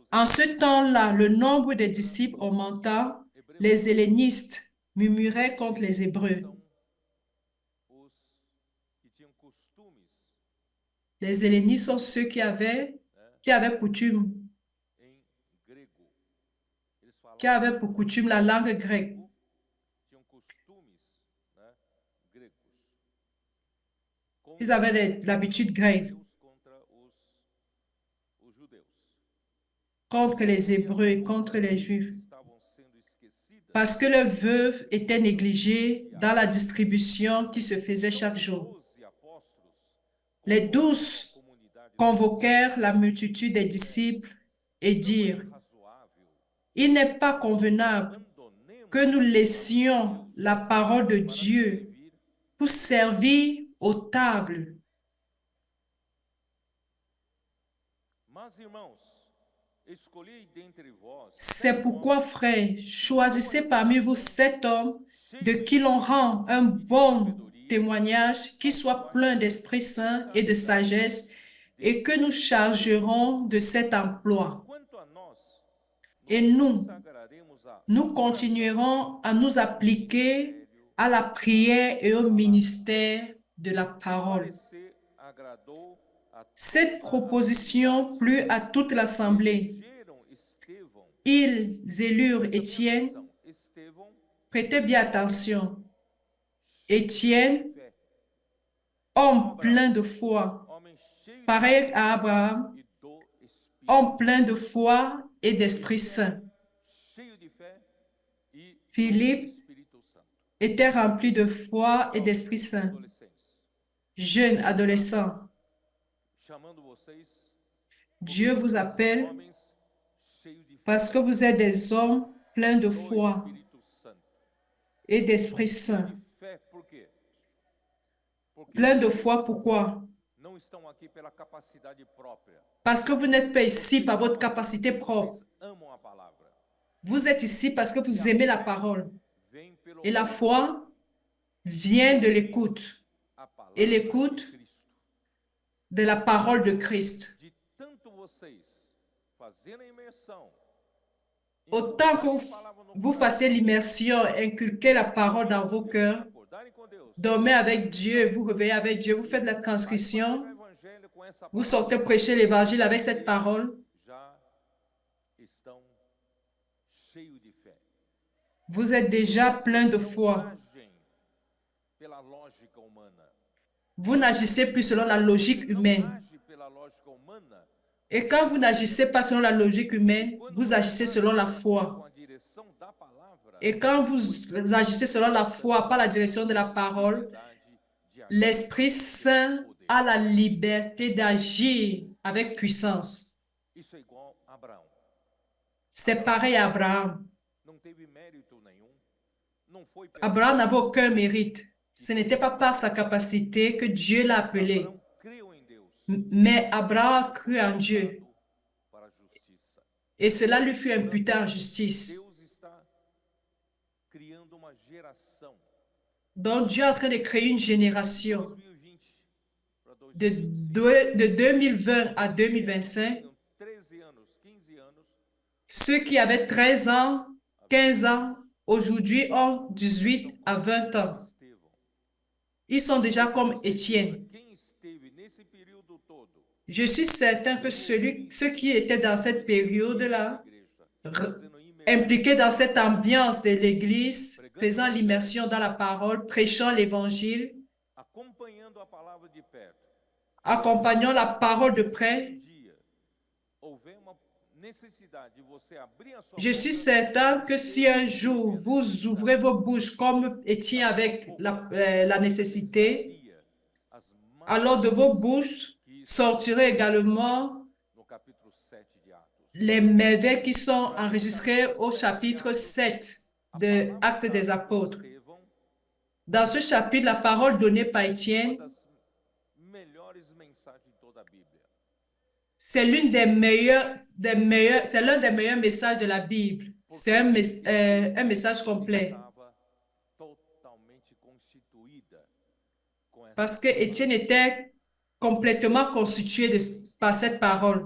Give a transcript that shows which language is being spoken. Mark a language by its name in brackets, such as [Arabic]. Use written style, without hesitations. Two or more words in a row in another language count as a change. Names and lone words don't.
[French] En ce temps-là, le nombre des disciples augmenta, les hellénistes murmuraient contre les Hébreux. [Portuguese] são os que tinham costumes [French] Les hellénistes sont ceux qui avaient coutume, [Portuguese] em grego. Eles [French] qui [Portuguese] falavam [French] avaient pour coutume la langue grecque. [Portuguese] tinham costumes, né, gregos. [French] Ils avaient l'habitude grecque [Portuguese] Deus contra os judeus. [French] contre les [Portuguese] E as [French] Hébreux, contre les [Portuguese] viúvas [French] Juifs, [Portuguese] estavam sendo esquecidas. [French] parce que les veuves étaient négligées dans la distribution qui se faisait [Portuguese] Então, [French] chaque [Portuguese] os [French] jour. [Portuguese] 12 apóstolos [French] Les [Portuguese] convocaram a [French] 12 [Portuguese] comunidade [French] convoquèrent la multitude des disciples et [Portuguese] não é [French] dirent, [Portuguese] razoável [French] il n'est pas convenable [Portuguese] abandonemos [French] que nous laissions la parole de [Portuguese] para [French] Dieu [Portuguese] servir. [French] pour servir aux tables. [Portuguese] Mas, irmãos, escolhi dentre vós [French] C'est [Portuguese] 7 [French] pourquoi, [Portuguese] homens [French] frères, choisissez parmi vous 7 hommes de qui l'on rend un bon témoignage, qui soit plein d'Esprit Saint et de sagesse, et que nous chargerons de cet emploi. [Portuguese] quanto a nós, [French] Et [Portuguese] nos [French] nous, [Portuguese] consagraremos à [French] nous continuerons à nous appliquer à la prière et au ministère de la parole. [Portuguese] parecer agradou a [French] Cette proposition plut à toute l'assemblée. [Portuguese] elegeram Estevão. [French] Ils élurent [Portuguese] Presta bem [French] Étienne. [Portuguese] atenção. Estevão, [French] Prêtez bien attention. Étienne, [Portuguese] fé, [French] homme plein de foi, [Portuguese] homem cheio [French] pareil à Abraham, [Portuguese] e do Espírito, [French] homme plein de foi et d'Esprit Saint. [Portuguese] cheio de fé e do [French] Philippe [Portuguese] Espírito Santo. [French] était rempli de foi et d'Esprit Saint. [Portuguese] Adolescentes, [French] Jeune adolescent, [Portuguese] chamando vocês [French] Dieu vous appelle [Portuguese] homens cheios de fé [French] parce que vous êtes des hommes pleins de [Portuguese] do [French] foi [Portuguese] Espírito Santo. [French] et d'Esprit Saint. [Portuguese] De fé, por quê? Porque [French] Plein de foi, pourquoi? [Portuguese] não estão aqui pela capacidade própria. [French] Parce que vous n'êtes pas ici par votre capacité propre. [Portuguese] Vocês amam a palavra. [French] Vous êtes ici parce que vous aimez la parole. [Portuguese] Vem pelo [French] Et la foi vient de l'écoute. [Portuguese] a palavra [French] Et l'écoute [Portuguese] de Cristo. [French] de la parole de Christ. [Portuguese] De tanto vocês fazendo a imersão, [French] Autant que vous fassiez l'immersion, inculquez la parole dans vos cœurs, [Portuguese] acordarem com Deus, [French] dormez avec Dieu, vous réveillez avec Dieu, vous faites la [Portuguese] saem [French] transcription, [Portuguese] para o evangelho com essa [French] vous [Portuguese] palavra, [French] sortez prêcher l'évangile avec cette parole, [Portuguese] já estão cheios de fé. [French] vous êtes déjà plein de foi. [Portuguese] Agem pela lógica humana. [French] Vous n'agissez plus selon la logique [Portuguese] Não [French] humaine. [Portuguese] age pela lógica humana. [French] Et quand vous n'agissez pas selon la logique humaine, vous agissez selon la foi. [Portuguese] Com a direção da palavra, [French] Et quand vous agissez selon la foi, par la direction de la parole, [Portuguese] liberdade de agir. [French] l'Esprit Saint a la liberté d'agir avec puissance. [Portuguese] Isso é igual a Abraão. [French] C'est pareil à Abraham. [Portuguese] Não teve mérito nenhum. Não foi pela [French] Abraham n'avait aucun mérite. Ce n'était pas par sa capacité que Dieu l'a appelé. [Portuguese] Abraão creu em Deus [French] Mais Abraham a cru en Dieu. [Portuguese] para a justiça. [French] Et cela lui fut imputé en justice. [Portuguese] Deus está criando uma geração. [French] Donc Dieu est en train de créer une génération [Portuguese] 2020 para [French] de 2020 à 2025. [Portuguese] 13 anos, 15 anos, [French] Ceux qui avaient 13 ans, 15 ans, aujourd'hui ont 18 à 20 ans. [Portuguese] Estevão. [French] Ils sont déjà comme Étienne. [Portuguese] Quem esteve nesse período todo [French] Je suis certain que ceux qui étaient dans cette période-là, [Portuguese] na igreja, fazendo imersão, [French] impliqués dans cette ambiance de l'Église, faisant l'immersion dans la parole, prêchant l'Évangile, [Portuguese] acompanhando a palavra de perto. [French] accompagnant la parole de près, [Portuguese] Um dia houver uma necessidade de você abrir a sua [French] je suis [Portuguese] boca, [French] certain que si un jour vous ouvrez vos bouches comme Étienne avec la nécessité, [Portuguese] Maria, as mãos [French] alors de vos bouches sortiront également [Portuguese] no capítulo 7 de Atos. [French] les merveilles qui sont enregistrées au chapitre 7 de Actes des Apôtres. [Portuguese] Estevão, [French] Dans ce chapitre, la parole donnée par [Portuguese] uma [French] Étienne, [Portuguese] das melhores mensagens de toda a Bíblia. [French] c'est c'est l'un des meilleurs messages de la Bible. C'est un message complet. [Portuguese] estava totalmente constituída com essa [French] Parce que Étienne était complètement constitué par cette parole.